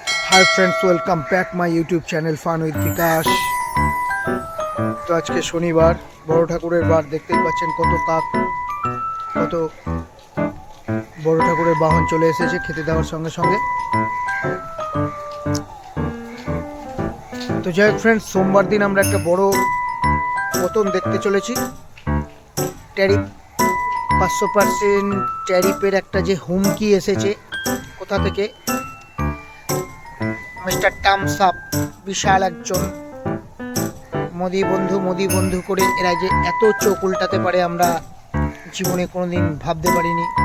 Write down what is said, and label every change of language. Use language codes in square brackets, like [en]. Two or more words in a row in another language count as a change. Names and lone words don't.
[en] Hi friends, welcome back my YouTube channel fan with Vikas. [hi] तो आज के [bn] শনিবার বড় ঠাকুরের বার দেখতেই পাচ্ছেন কত কাক, কত বড় ঠাকুরের বাহন চলে এসেছে খেতে দেওয়ার সঙ্গে সঙ্গে। তো যাই হোক ফ্রেন্ডস, সোমবার দিন আমরা একটা বড় পতন দেখতে চলেছি। ট্যারিফ 500% ট্যারিফের একটা যে হুমকি এসেছে কোথা থেকে, [en] Mister Thums Up [bn] বিশাল একজন মোদি বন্ধু করে এরা যে এত চোখ উল্টাতে পারে আমরা জীবনে কোনোদিন ভাবতে পারিনি।